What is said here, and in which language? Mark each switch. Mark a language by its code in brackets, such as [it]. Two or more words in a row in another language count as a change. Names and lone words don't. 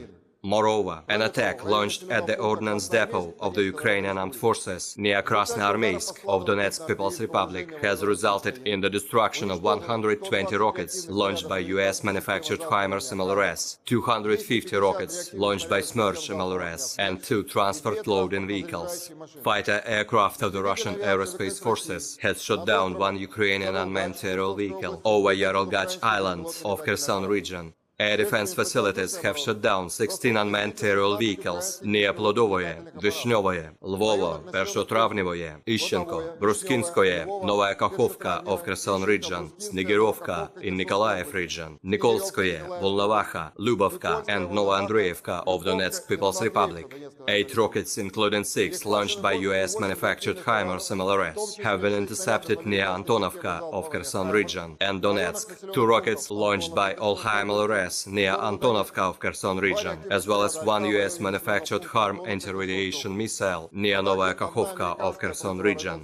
[en] Moreover, an attack launched at the ordnance depot of the Ukrainian Armed Forces near Krasnoarmeysk of Donetsk People's Republic has resulted in the destruction of 120 rockets launched by US-manufactured HIMARS MLRS, 250 rockets launched by Smerch MLRS, and 2 transport loading vehicles. Fighter aircraft of the Russian Aerospace Forces has shot down 1 Ukrainian unmanned aerial vehicle over Yarolgach Island of Kherson region. Air defense facilities have shot down 16 unmanned aerial vehicles near Plodovoye, Vishnyovoye, Lvovo, Pershotravnevoye, Ishchenko, Bruskinskoye, Novaya Kakhovka of Kherson region, Snegirovka in Nikolaev region, Nikolskoye, Volnovakha, Lubovka and Novoandreevka of Donetsk People's Republic. 8 rockets, including 6 launched by US-manufactured HIMARS MLRS, have been intercepted near Antonovka of Kherson region and Donetsk. 2 rockets launched by Olha MLRS near Antonovka of Kherson region, as well as 1 US-manufactured HARM anti-radiation missile near Novaya Kakhovka of Kherson region.